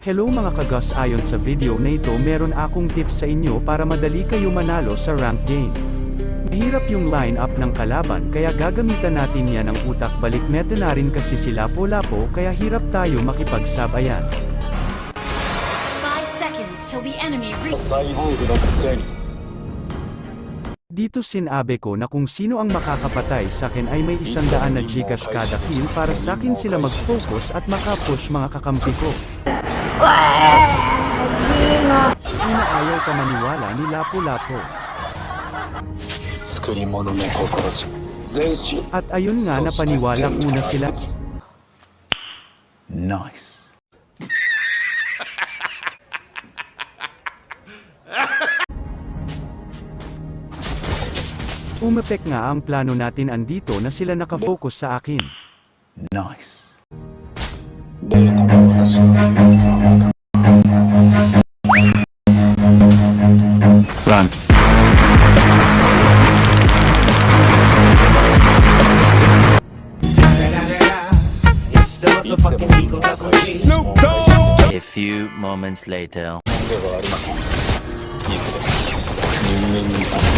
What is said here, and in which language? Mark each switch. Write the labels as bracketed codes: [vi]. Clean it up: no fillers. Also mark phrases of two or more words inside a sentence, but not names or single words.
[tl] Hello mga kagas, ayon sa video na ito meron akong tips sa inyo para madali kayo manalo sa [en] rank game. [tl] Mahirap yung line-up ng kalaban kaya gagamitan natin yan ng utak balik meta na rin kasi si Lapu-Lapu kaya hirap tayo makipagsabayan. [en] 5 seconds till the enemy reaches. [ja] サイボーグのくせに [tl] Dito sinabi ko na kung sino ang makakapatay sa akin ay may 100 na Gcash kada kill para sa akin sila mag-focus at makapush mga kakampi ko. Una ayaw ka maniwala ni Lapu-Lapu. [ja] 作り物の心じ全身 [tl] At ayun nga napaniwala una sila. Nice. Umepek nga ang plano natin andito na sila nakafocus sa akin. Nice. [ja] データが私の Run. [en] A few moments later. [ja] ではありません。いずれ人間に